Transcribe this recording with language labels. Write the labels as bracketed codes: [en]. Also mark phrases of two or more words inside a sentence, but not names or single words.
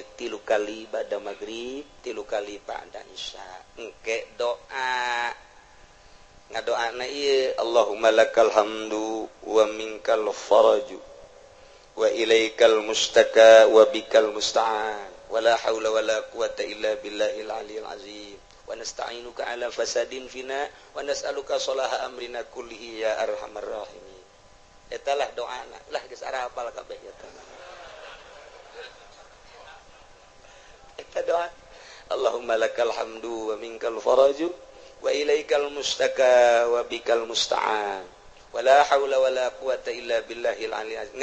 [su] Tilu kali pada maghrib, tilu kali pada isya engke doa ngadoana ieu [ar] اللهم لك الحمد ومنك الفرج وإليك المشتكى وبك المستعان ولا حول ولا قوة إلا بالله العلي العظيم ونستعينك على فساد فينا ونسألك صلاح أمرنا كله يا أرحم الراحمين. [su] Etalah doana lah geus ara hafal kabeh ya doa [ar] اللهم لك الحمد ومنك الفرج وإليك المشتكى وبك المستعان ولا حول ولا قوة إلا بالله العلي العظيم.